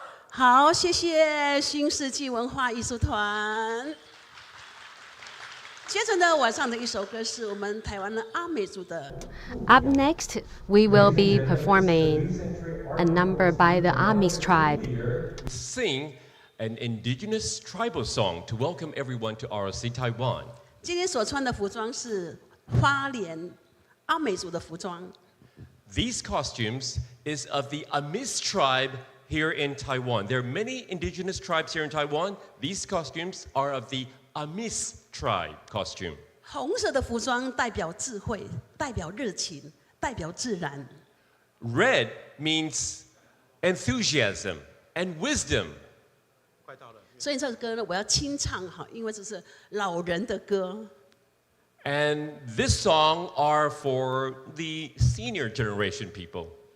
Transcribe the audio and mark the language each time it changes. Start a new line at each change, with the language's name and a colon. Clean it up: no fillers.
Chinese: 好，谢谢新世纪文化艺术团。接着呢，我唱的一首歌是我们台湾的阿美族的。
English: Up next, we will be performing a number by the Amis tribe. Sing an indigenous tribal song to welcome everyone to ROC Taiwan.
Chinese: 今天所穿的服装是花莲阿美族的服装。
English: These costumes is of the Amis tribe here in Taiwan. There are many indigenous tribes here in Taiwan. These costumes are of the Amis tribe costume.
Chinese: 红色的服装代表智慧，代表热情，代表自然。
English: Red means enthusiasm and wisdom.
Chinese: 所以这首歌呢，我要清唱哈，因为这是老人的歌。
English: And this song are for the senior generation people.